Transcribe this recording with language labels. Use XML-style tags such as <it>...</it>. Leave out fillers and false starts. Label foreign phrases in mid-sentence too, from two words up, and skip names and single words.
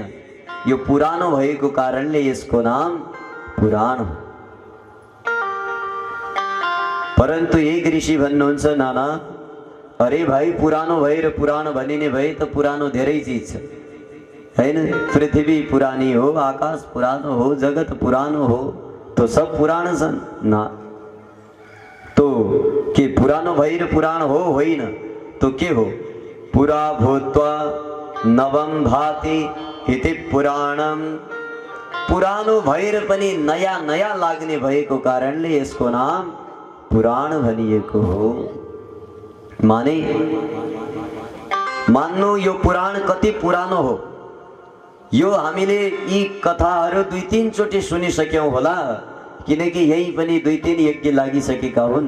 <ne>यो पुरानो भएको कारणले यसको नाम पुराण हो। परन्तु एक ऋषि भन्नुहुन्छ, नाना अरे भाइ, पुरानो भएर पुराण भनिने भए त पुरानो धेरै चिज छ, हैन? पृथ्वी पुरानी हो, आकाश पुरानो हो, जगत पुरानो हो, तो सब पुराण छन् ना? तो के पुरानो भएर पुराण हो? होइन। तो के हो?</ne> <sa>पुरा भूत्वा नवम भाति इति पुराणम,</sa> <ne>पुरानो भएर पनि नयाँ नयाँ लाग्ने भएको कारणले यसको नाम पुराण भनिएको हो। माने मान्नु यो पुराण कति पुरानो हो, यो हामीले यी कथाहरू 2-3 चोटि सुनिसक्यौं होला, किनकि यही पनि 2-3 यज्ञ लागिसकेका हुन्।</ne>